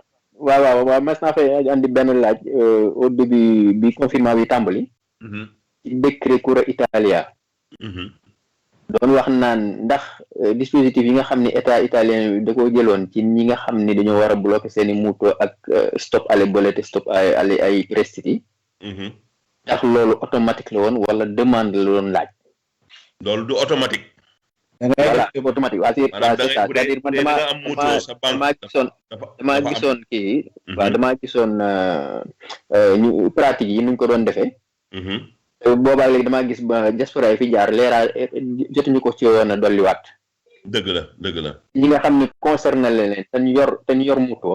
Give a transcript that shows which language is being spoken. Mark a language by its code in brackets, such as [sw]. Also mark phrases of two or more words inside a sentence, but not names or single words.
[wo] waaw mas naa fay andi benn laaj [fr] au début [wo] bi confinement bi tàmbali. ci décret Cura Italia. doon wax naan ndax dispositif yi nga xam ne [fr] état italien [wo] da ko jëloon ci ñi nga xam ne dañoo war a bloquer seeni mutuo ak [it] stop alle bollette stop [wo] ay prestiti ndax loolu automatique la woon wala demande la doon laaj. loolu du automatique. [fr] voilà automatique [wo] waa [fr] c'est ça c'est-à-dire [wo] man damaa gisoon kii. waaw damaa gisoon ñu pratique yi nuñ ko doon defee. boobaa léegi damaa gis ba diaspora yi fi jaar leeral jotuñu ko ci yoon a dolliwaat. dëgg la. ñi nga xam ne concerné leen te ñu yor mutuo.